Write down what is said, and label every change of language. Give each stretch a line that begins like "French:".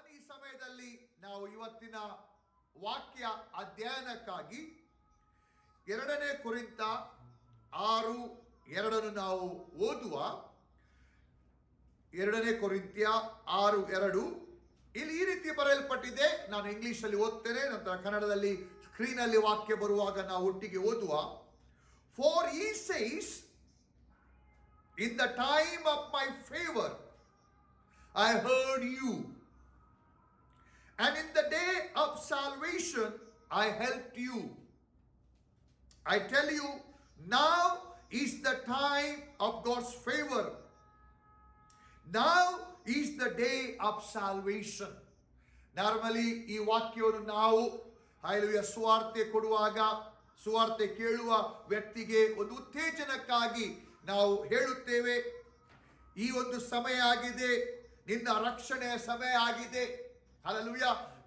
Kannada: ಸಮಯದಲ್ಲಿ ನಾವು ಇವತ್ತಿನ ವಾಕ್ಯ ಅಧ್ಯಯನಕ್ಕಾಗಿ 2 ಕೊರಿಂಥ 6:2 ನಾವು ಓದುವ. 2 ಕೊರಿಂಥ್ಯ 6:2 ಇಲ್ಲಿ ಈ ರೀತಿ ಬರೆಯಲ್ಪಟ್ಟಿದೆ. ನಾನು ಇಂಗ್ಲಿಷಲ್ಲಿ ಓದ್ತೇನೆ, ನಂತರ ಕನ್ನಡದಲ್ಲಿ ಸ್ಕ್ರೀನಲ್ಲಿ ವಾಕ್ಯ ಬರುವಾಗ ನಾವು ಒಟ್ಟಿಗೆ ಓದುವ.
English: For he says, in the time of my favor I heard you, and in the day of salvation I helped you. I tell you, now is the time of God's favor. Now is the day of salvation.
Kannada: Normally ಈ ವಾಕ್ಯವನ್ನು ನಾವು ಸುವಾರ್ತೆ ಕೊಡುವಾಗ, ಸುವಾರ್ತೆ ಕೇಳುವ ವ್ಯಕ್ತಿಗೆ ಒಂದು ಉತ್ತೇಜನಕ್ಕಾಗಿ ನಾವು ಹೇಳುತ್ತೇವೆ. ಈ ಒಂದು ಸಮಯ ಆಗಿದೆ, ನಿನ್ನ ರಕ್ಷಣೆಯ ಸಮಯ ಆಗಿದೆ. ಹಲ್ಲೆಲೂಯಾ.